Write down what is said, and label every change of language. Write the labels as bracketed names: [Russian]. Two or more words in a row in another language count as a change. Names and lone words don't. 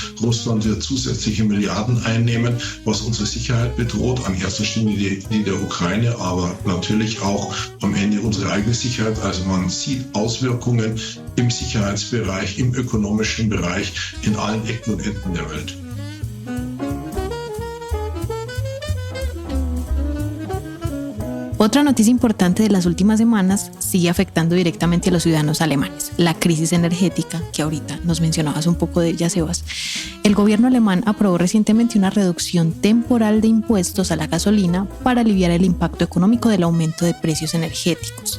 [German] Russland wird zusätzliche Milliarden einnehmen, was unsere Sicherheit bedroht. An erster Stelle die der Ukraine, aber natürlich auch am Ende unsere eigene Sicherheit. Also man sieht Auswirkungen im Sicherheitsbereich, im ökonomischen Bereich, in allen Ecken und Enden der Welt. [Spanish] Otra noticia importante de las últimas semanas sigue afectando directamente a los ciudadanos alemanes, la crisis energética, que ahorita nos mencionabas un poco de ella, Sebas. El gobierno alemán aprobó recientemente una reducción temporal de impuestos a la gasolina para aliviar el impacto económico del aumento de precios energéticos.